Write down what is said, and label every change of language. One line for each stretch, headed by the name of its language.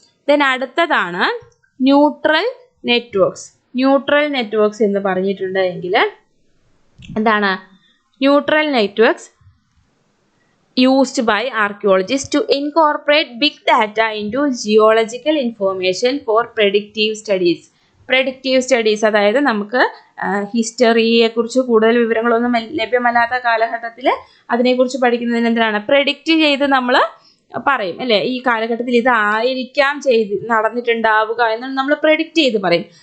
Malayalam: Then അടുത്തതാണ് neutral networks. Neutral networks എന്ന് പറഞ്ഞിട്ടുണ്ടെങ്കിൽ എന്താണ്?
English: Neutral networks used by archaeologists to incorporate big data into geological information for predictive studies.
Malayalam: predictive studies അതായത് നമുക്ക് ഹിസ്റ്ററിയെക്കുറിച്ച് കൂടുതൽ വിവരങ്ങളൊന്നും ലഭ്യമല്ലാത്ത കാലഘട്ടത്തിൽ അതിനെക്കുറിച്ച് പഠിക്കുന്നതിന് എന്തിനാണ്? പ്രെഡിക്റ്റ് ചെയ്ത് നമ്മൾ പറയും അല്ലേ, ഈ കാലഘട്ടത്തിൽ ഇതായിരിക്കാം നടന്നിട്ടുണ്ടാവുക എന്ന് നമ്മൾ പ്രെഡിക്റ്റ് ചെയ്ത് പറയും.